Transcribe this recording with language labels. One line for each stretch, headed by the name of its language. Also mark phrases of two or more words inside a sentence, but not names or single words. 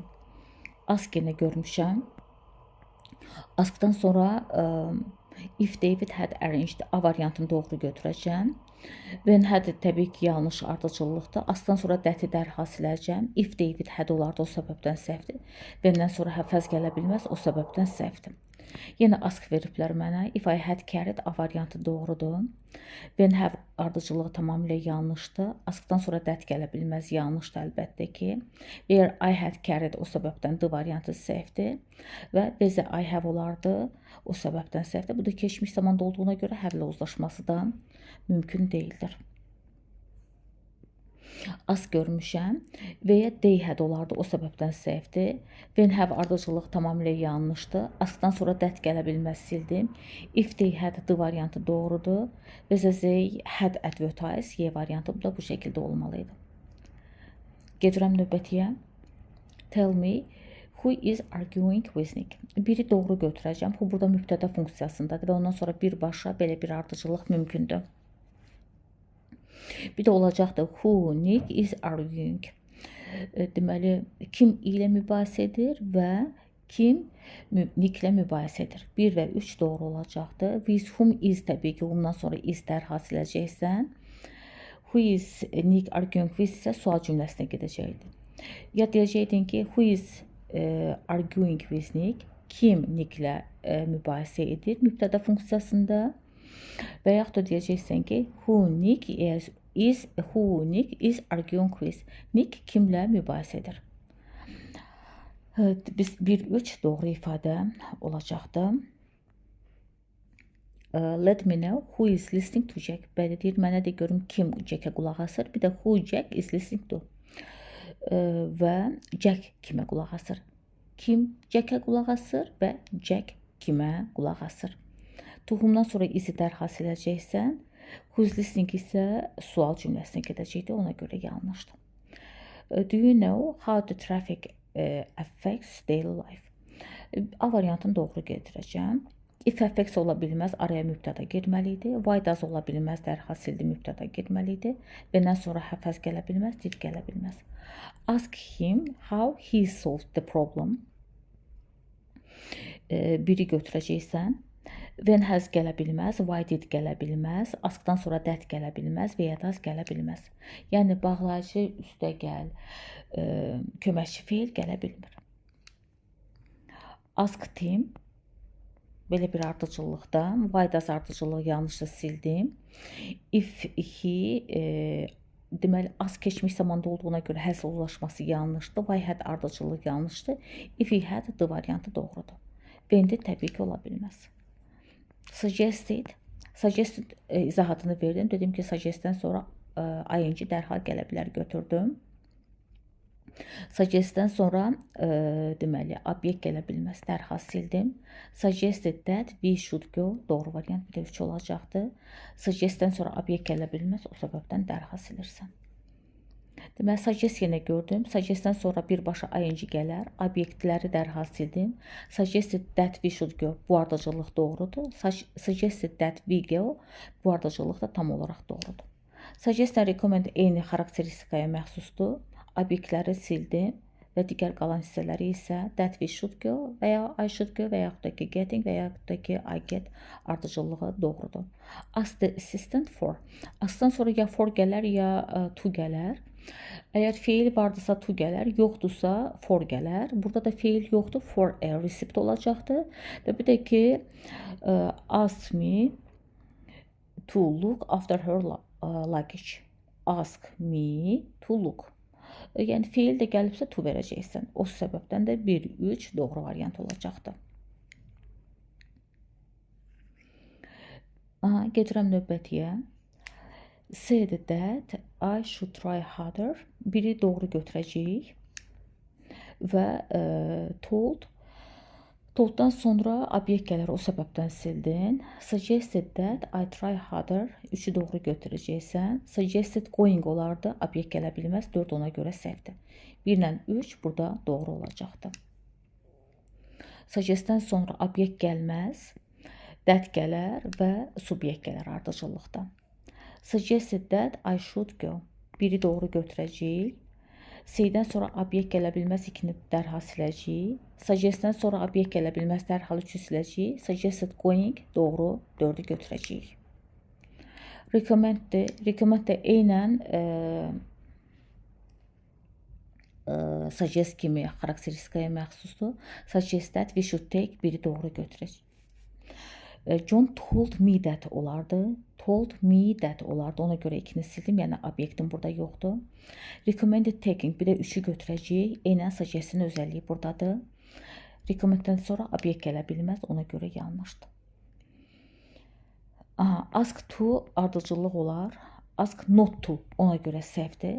Azerbaijani: Ask yenə görmüşəm. Askdan sonra
English: if David had arranged
Azerbaijani: A variantını doğru götürəcəm.
English: When had
Azerbaijani: təbii ki, yanlış ardıcıllıqdır. Askdan sonra that'i dərhal siləcəm.
English: If David had
Azerbaijani: olardı, o səbəbdən səhvdir. When'dən sonra
English: have has
Azerbaijani: gələ bilməz, o səbəbdən səhvdir. Yenə ask veriblər mənə.
English: If I had carried
Azerbaijani: A variantı doğrudur.
English: When have
Azerbaijani: ardıcılığı tamamilə yanlışdır. Askdan sonra that gələ bilməz, yanlışdır əlbəttə ki.
English: Where I had carried,
Azerbaijani: o səbəbdən D variantı səhvdir. Və
English: where I have
Azerbaijani: olardı, o səbəbdən səhvdir. Bu da keçmiş zamanda olduğuna görə have ilə uzlaşması da mümkün deyildir. Ask görmüşəm və ya
English: they had
Azerbaijani: olardı, o səbəbdən səhvdir.
English: When have
Azerbaijani: ardıcılıq tamamilə yanlışdır. Askdan sonra that gələ bilməz, sildim.
English: If they had
Azerbaijani: D variantı doğrudur. Və
English: they had advertised
Azerbaijani: Y variantı da bu şəkildə olmalıydı. Gedirəm növbətiyə.
English: Tell me who is arguing with Nick.
Azerbaijani: Biri doğru götürəcəm. Bu burada mübtəda funksiyasındadır və ondan sonra birbaşa belə bir ardıcılıq mümkündür. Bir də olacaqdır
English: who Nick is arguing.
Azerbaijani: Deməli, kim ilə mübahisə edir və kim Nick ilə mübahisə edir. 1 və 3 doğru olacaqdır.
English: With whom is
Azerbaijani: təbii ki, ondan sonra is dərhal siləcəksən.
English: Who is Nick arguing with
Azerbaijani: isə sual cümləsinə gedəcəkdir. Ya deyəcəkdin ki,
English: who is arguing with Nick,
Azerbaijani: kim Nick ilə mübahisə edir mübtəda funksiyasında. Və yaxud da deyəcəksən ki,
English: who Nick is arguing with.
Azerbaijani: Nick kimlə mübahisə edir. Biz 1-3 doğru ifadə olacaqdır.
English: Let me know who is listening to Jack.
Azerbaijani: Bəli deyir, mənə də görüm kim Jack'ə qulaq asır. Bir də
English: who Jack is listening to.
Azerbaijani: Və Jack kimə qulaq asır. Kim Jack'ə qulaq asır və Jack kimə qulaq asır. Tohumdan sonra izi dərhal siləcəksən.
English: Who's listening
Azerbaijani: isə sual cümləsinə gedəcəkdir, ona görə yanlışdır.
English: Do you know how the traffic affects daily life?
Azerbaijani: A variantını doğru getirəcəm.
English: If affects
Azerbaijani: ola bilməz, araya mübtəda girməli idi.
English: Why does
Azerbaijani: ola bilməz, dərhal sildi, mübtəda girməli idi. Vəndən sonra
English: have has
Azerbaijani: gələ bilməz, did gələ bilməz.
English: Ask him how he solved the problem.
Azerbaijani: Biri götürəcəksən.
English: When has
Azerbaijani: gələ bilməz,
English: why did
Azerbaijani: gələ bilməz, askdan sonra that gələ bilməz və ya does gələ bilməz. Yəni, bağlayıcı üstə gəl, köməkçi feil gələ bilmir.
English: Ask him,
Azerbaijani: belə bir ardıcıllıqda,
English: why does
Azerbaijani: ardıcılığı yanlışda sildim.
English: If he,
Azerbaijani: deməli, ask keçmiş zamanda olduğuna görə həsl ulaşması yanlışdır,
English: why had
Azerbaijani: ardıcılığı yanlışdır,
English: if he had
Azerbaijani: D variantı doğrudur. When de təbii ki, ola bilməz. Suggested izahatını verdim. Dedim ki, suggestdən sonra ing dərhal gələ bilər, götürdüm. Suggestdən sonra deməli, obyekt gələ bilməz, dərhal sildim.
English: Suggested that we should go,
Azerbaijani: doğru variant bir də 3 olacaqdır. Suggestdən sonra obyekt gələ bilməz, o səbəbdən dərhal silirsən. Deməli, suggest yenə gördüm. Suggest-dən sonra birbaşa ing gələr. Obyektləri dərhal sildim.
English: Suggested that we should go.
Azerbaijani: Bu ardıcıllıq doğrudur.
English: Suggested that we go.
Azerbaijani: Bu ardıcıllıq da tam olaraq doğrudur.
English: Suggest and recommend
Azerbaijani: eyni xarakteristikaya məxsusdur. Obyektləri sildim və digər qalan hissələri isə
English: that we should go
Azerbaijani: və ya
English: I should go
Azerbaijani: və yaxud da ki getting və yaxud da ki
English: I get
Azerbaijani: ardıcıllığı doğrudur.
English: Ask the assistant for.
Azerbaijani: Askdan sonra ya for gələr ya to gələr. Əgər feil vardısa to gələr, yoxdursa for gələr. Burada da feil yoxdur,
English: for a receipt
Azerbaijani: olacaqdır. Və bir də ki
English: ask me to look after her luggage. Ask me to look.
Azerbaijani: Yəni feil də gəlibsə to verəcəksən. O səbəbdən də 1, 3 doğru variant olacaqdır. Gedirəm növbətiyə.
English: Said that I should try harder.
Azerbaijani: Biri doğru götürəcəyik. Və tolddan sonra obyekt gələr, o səbəbdən sildin.
English: Suggested that I try harder.
Azerbaijani: 3-ü doğru götürəcəksən.
English: Suggested going olardı.
Azerbaijani: Obyekt gələ bilməz. 4 ona görə səhvdir. 1 ilə 3 burada doğru olacaqdır. Suggestdən sonra obyekt gəlməz. That gələr və subyekt gələr ardıcıllıqda.
English: Suggested that I should go.
Azerbaijani: Biri doğru götürəcəyik. Say'dən sonra obyekt gələ bilməz, 2-ni dərhal siləcəyik. Suggestdən sonra obyekt gələ bilməz, dərhal 3-ü siləcəyik. Suggested going doğru, 4-ü götürəcəyik. Recommenddir. Recommend də eynən suggest kimi xarakteristikaya məxsusdur.
English: Suggest that we should take,
Azerbaijani: biri doğru götürəcək.
English: John told me that olardı. Told me that
Azerbaijani: olardı. Ona görə 2-ni sildim. Yəni obyektim burada yoxdur.
English: Recommended taking.
Azerbaijani: Bir də 3-ü götürəcəyik. Eynən suggest'in özəlliyi buradadır. Recommenddən sonra obyekt gələ bilməz. Ona görə yanlışdır.
English: Ask to
Azerbaijani: ardıcıllıq olar.
English: Ask not to.
Azerbaijani: Ona görə səhvdir.